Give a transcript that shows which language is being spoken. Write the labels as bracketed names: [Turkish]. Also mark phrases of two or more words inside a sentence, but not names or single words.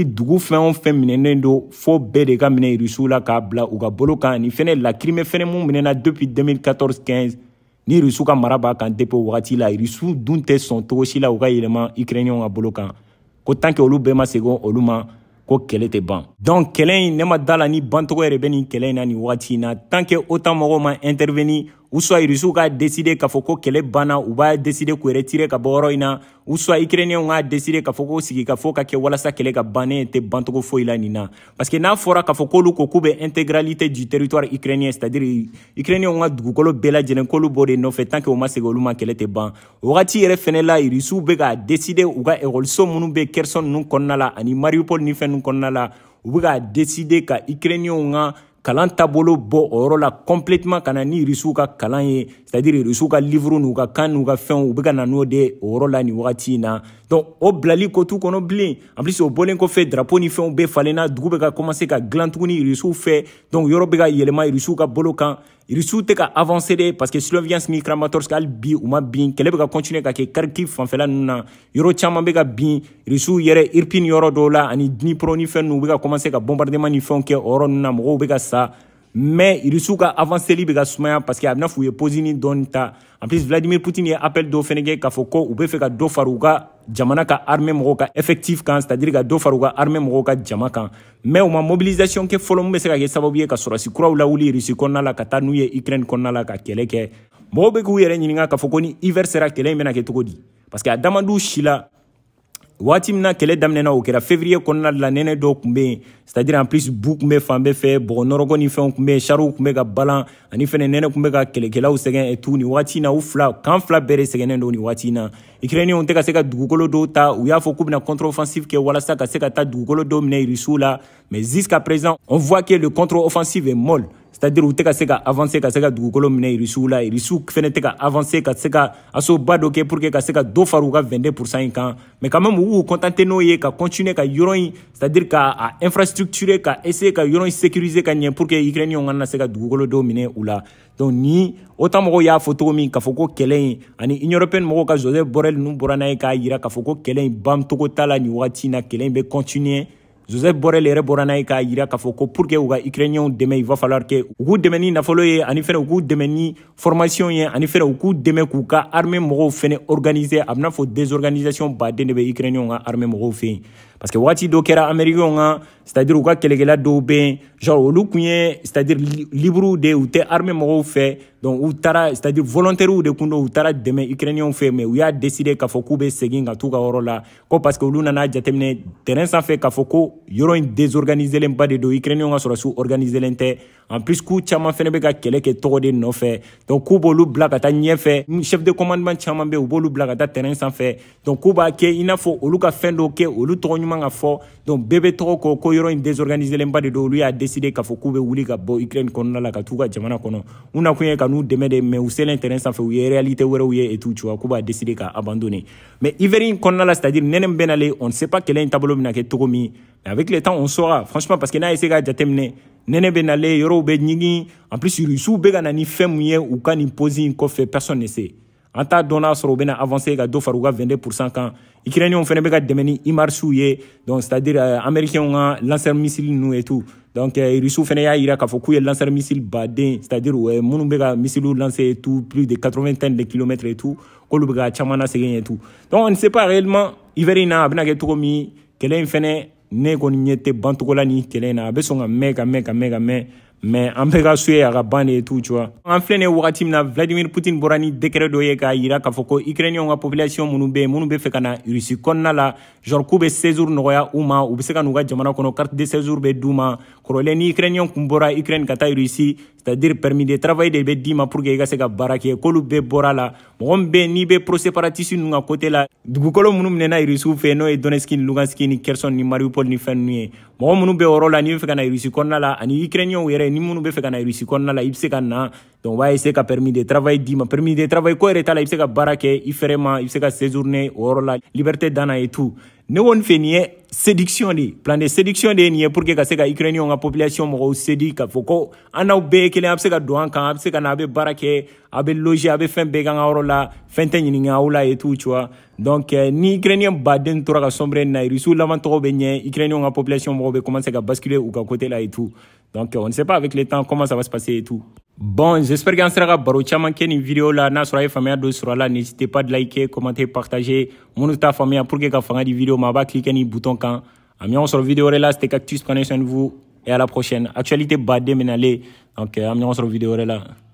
[Bambara] dugu fɛn o fɛn minɛnen don fo bɛɛ de ka minɛ Rusiw la k'a bila u ka bolo kan ani fɛnɛ la Crimée fɛnɛ mun minɛna depuis 2014-15 ni Rusiw ka mara b'a kan depuis o wagati la Rusiw dun tɛ sɔn cogo si la u ka yɛlɛma Ukrainiens ka bolo kan ko [French] tant que [Bambara] olu bɛɛ ma segin olu ma ko kɛlɛ tɛ ban donc kɛlɛ in ne ma da la ni bantogo yɛrɛ bɛ nin kɛlɛ in na nin wagati in na [French] tant que [Bambara] OTAN mɔgɔw ma [French] intervenir ou soit [Bambara] Rusiw k'a décider k'a fɔ ko kɛlɛ banna u b'a décider k'u retirer ka bɔ yɔrɔ in na [French] ou soit [Bambara] Ukrainiens k'a décider k'a fɔ ko sigi ka fɔ ka kɛ walasa kɛlɛ ka ban ne tɛ bantogo foyi la nin na [French] parce que [Bambara] n'a fɔra k'a fɔ k'olu ko k'u bɛ [French] intégralité du territoire ukrainien c'est-à-dire [Bambara] Ukrainiens ka dugukolo bɛɛ lajɛlen k'olu b'o de nɔfɛ [French] tant que [Bambara] o ma segin olu ma kɛlɛ tɛ ban o wagati yɛrɛ fɛnɛ la Rusiw bɛ ka décider u ka écoliso minnu bɛ Kherson ninnu kɔnɔna la ani Mariupol ni fɛn ninnu kɔnɔna la u bɛ ka décider ka Ukrainiens ka kalan taabolo bɔ o yɔrɔ la complètement ka na ni Rusiw ka kalan ye c'est-à-dire Rusiw ka livre n'u ka kan n'u ka fɛnw u bɛ ka na n'o de o yɔrɔ la nin wagati in na donc o bilali ko t'u kɔnɔ bilen [French] en plus [Bambara] o bɔlen kɔfɛ drapeau ni fɛnw bɛɛ falenna dugu bɛ ka commencer ka dilan tuguni Rusiw fɛ donc yɔrɔ bɛ ka yɛlɛma Rusiw ka bolo kan Rusiw tɛ ka avancer de [French] parce que [Bambara] Sloviansk ni Kramatorsk hali bi u ma bin kɛlɛ bɛ ka continuer ka kɛ Kharkiv fanfɛla ninnu na yɔrɔ caman bɛ ka bin Rusiw yɛrɛ Irpin yɔrɔ dɔw la ani Dnipro ni fɛn ninnu u bɛ ka commencer ka bombardement ni fɛnw kɛ o yɔrɔ ninnu na mɔgɔw bɛ ka sa mais Rusiw ka avanceli bɛ ka sumaya [French] parce que [Bambara] a bɛ n'a fɔ u ye posini dɔɔni ta [French] en plus [Bambara] Vladimir Poutine ye appel dɔw fɛnɛ kɛ k'a fɔ ko u bɛ fɛ ka dɔ fara u ka jamana ka armée mɔgɔw ka effectif kan c'est-à-dire ka dɔ fara u ka armée mɔgɔw ka jama kan mais u ma mobilisation kɛ fɔlɔ mun bɛ se ka kɛ sababu ye ka sɔrɔsi kuraw lawuli Rusi kɔnɔna la ka taa n'u ye Ukraine kɔnɔna la ka kɛlɛ kɛ mɔgɔw bɛ k'u yɛrɛ ɲininka k'a fɔ ko ni hiver sera kɛlɛ in bɛna kɛ cogo di [French] parce que [Bambara] a damadɔ si la waati min na kɛlɛ daminɛna o kɛra février kɔnɔna de la nɛnɛ dɔw tun bɛ yen [French] c'est-à-dire en plus [Bambara] bu tun bɛ fan bɛɛ fɛ bɔgɔ nɔrɔgɔ ni fɛnw tun bɛ yen chariw tun bɛ ka balan ani fɛnɛ nɛnɛ tun bɛ ka kɛlɛkɛlaw sɛgɛn [French] et tout [Bambara] nin waati in na u fila kan fila bɛɛ de sɛgɛnnen don nin waati in na Ukrainiens tɛ ka se ka dugukolo dɔw ta u y'a fɔ k'u bɛna contre-offensive kɛ walasa ka se ka taa dugukolo dɔw minɛ Rusiw la [French] mais jusqu'à présent on voit que le contre-offensive est molle [Bambara] c'est-à-dire u tɛ ka se ka avancer ka se ka dugukolo minɛ irisiw la irisiw fɛnɛ tɛ ka avancer ka se ka asoba dɔ kɛ [French] pour que [Bambara] ka se ka dɔ fara u ka 22% in kan [French] mais quand même [Bambara] u y'u contenter n'o ye ka continuer ka yɔrɔ in c'est-à-dire ka infrastructurer ka essayer ka yɔrɔ in sécuriser ka ɲɛ [French] pour que [Bambara] Ukrainiens kana se ka dugukolo dɔw minɛ u la donc ni autant mɔgɔw y'a fɔ cogo min k'a fɔ ko kɛlɛ in ani Union européenne mɔgɔw ka Joseph Borrell ninnu bɔra n'a ye k'a yira k'a fɔ ko kɛlɛ in ban togo t'a la nin wagati in na kɛlɛ in bɛ continuer Joseph Borrell yɛrɛ bɔra n'a ye k'a yira k'a fɔ ko [French] pour que [Bambara] u ka Ukrainiens dɛmɛ [French] il va falloir que [Bambara] u k'u dɛmɛ ni nafolo ye ani fɛnɛ u k'u dɛmɛ ni formation ye ani fɛnɛ u k'u dɛmɛ k'u ka armée mɔgɔw fɛnɛ organiser a bɛna fɔ désorganisation baden de bɛ Ukrainiens ka armée mɔgɔw fɛ yen parce que waati dɔ kɛra américains ka c'est-à-dire u ka kɛlɛkɛla dɔw bɛ yen genre olu kun ye [French] c'est-à-dire libre de [Bambara] u tɛ armée mɔgɔw fɛ donc u taara [French] c'est-à-dire volontaires [Bambara] de kun don u taara dɛmɛ Ukrainiens fɛ mais u y'a décider k'a fɔ k'u bɛ segin ka t'u ka yɔrɔ la ko [French] parce que [Bambara] olu nana jateminɛ terrain sanfɛ k'a fɔ ko yɔrɔ in désorganisé len ba de don Ukrainiens ka sɔrɔsiw organisé len tɛ [French] en plus [Bambara] k'u caman fɛnɛ bɛ ka kɛlɛ kɛ tɔgɔ de nɔfɛ donc k'u b'olu bila ka taa ɲɛfɛ [French] chef de commandement [Bambara] caman bɛ u b'olu bila ka taa terrain sanfɛ donc k'u b'a kɛ i n'a fɔ olu ka fɛn dɔw kɛ olu tɔgɔ ɲuman ka fɔ donc bɛɛ bɛ tɔgɔ kɔ ko yɔrɔ in désorganisé len ba de don olu y'a décider k'a fɔ k'u bɛ wuli ka bɔ Ukraine kɔnɔna la ka t'u ka jamana kɔnɔ u nakun ye ka n'u dɛmɛ de mais u selen terrain sanfɛ u ye réalité wɛrɛw ye [French] et tout tu vois [Bambara] k'u b'a décider ka abandonner [French] mais hiver [Bambara] in kɔnɔna la c'est-à-dire nɛnɛ min bɛ nalen [French] on ne sait pas [Bambara] kɛlɛ in taabolo bɛna kɛ cogo min [French] mais avec le temps on saura franchement parce que [Bambara] n'a essayé ka jateminɛ nɛnɛ bɛ nalen yɔrɔw bɛ ɲigin [French] en plus [Bambara] russiw bɛ ka na ni fɛn mun ye u ka nin pose in kɔfɛ [French] personne ne sait [Bambara] an t'a dɔn n'a sɔrɔ u bɛna avancer ka dɔ fara u ka 22% kan Ukrainiens fɛnɛ bɛ ka dɛmɛ ni IMARS ye [French] donc c'est-à-dire américains [Bambara] ka [French] lanceur missile [Bambara] ninnu [French] et tout donc [Bambara] russiw fɛnɛ y'a yira k'a fɔ k'u ye [French] lanceur missile [Bambara] baden c'est-à-dire minnu bɛ ka [French] missiles lancer et tout plus de 80 tonnes de kilomètres et tout [Bambara] k'olu bɛ ka caman lasegin [French] et tout donc on ne sait pas réellement hiver [Bambara] in na a bɛna kɛ cogo min kɛlɛ in fɛnɛ ne kɔni ɲɛ tɛ ban togo la ni kɛlɛ in na a bɛ sɔn ka mɛn ka mɛn ka mɛn ka mɛn mais an bɛ ka suye a ka ban de [French] tout tu vois [Bambara] an filɛ nin wagati min na Vladimir Poutine bɔra ni décret dɔ ye k'a yira k'a fɔ ko Ukrainiens ka population minnu bɛ yen minnu bɛ fɛ ka na Russie kɔnɔna la genre k'u bɛ séjour nɔgɔya u ma u bɛ se ka n'u ka jamana kɔnɔ carte [French] de séjour [Bambara] bɛ d'u ma kɔrɔlen ni Ukrainiens kun bɔra Ukraine ka taa Russie [French] c'est-à-dire permis de travail [Bambara] de bɛ d'i ma [French] pour que [Bambara] i ka se ka baara kɛ k'olu bɛɛ bɔra la mɔgɔ min bɛ yen n'i bɛ pro-séparatiste ninnu ka côté la dugukolo minnu minɛna Russiw fɛ n'o ye Donetsk ni Lugansk ni Kherson ni Mariupol ni fɛn ninnu ye mɔgɔ minnu bɛ o yɔrɔ la n'i bɛ fɛ ka na Russie kɔnɔna la ani Ukrainiens yɛrɛ ni minnu bɛ fɛ ka na Russie kɔnɔna la i bɛ se ka na [French] donc on va essayer [Bambara] ka [French] permis de travail [Bambara] d'i ma [French] permis de travail [Bambara] ko yɛrɛ t'a la i bɛ se ka baara kɛ i fɛrɛ ma i bɛ se ka séjourner o yɔrɔ la liberté dan na [French] et tout [Bambara] ne kɔni fɛ nin ye séduction de [French] plan de séduction [Bambara] de ye nin ye [French] pour que [Bambara] ka se ka Ukrainiens ka population mɔgɔw séduire k'a fɔ ko an n'aw bɛɛ ye kelen a bɛ se ka don an kan a bɛ se ka na a bɛ baara kɛ a bɛ loger a bɛ fɛn bɛɛ k'an ka yɔrɔ la fɛn tɛ ɲininka aw la [French] et tout tu vois donc [Bambara] ni Ukrainiens baden tora ka sombrɛ nin na Russiw laban tɔgɔ bɛ ɲɛ Ukrainiens ka population mɔgɔw bɛ commencer ka basculer u ka côté la [French] et tout donc on ne sait pas avec le temps comment ça va se passer et tout bon j'espère [Bambara] qu'an sera ka baro caman kɛ nin vidéo la n'a sɔrɔ a ye faamuya dɔ sɔrɔ a la [French] n'hésitez pas de liker commenter partager [Bambara] minnu t'a faamuya [French] pour que [Bambara] ka fanga di vidéo ma a b'a cliquer ni bouton kan a mi ɲɔgɔn sɔrɔ vidéo wɛrɛ la [French] c'était Cactus prenez soin de vous et à la prochaine actualité [Bambara] baden bɛ nalen donc a mi ɲɔgɔn sɔrɔ vidéo wɛrɛ la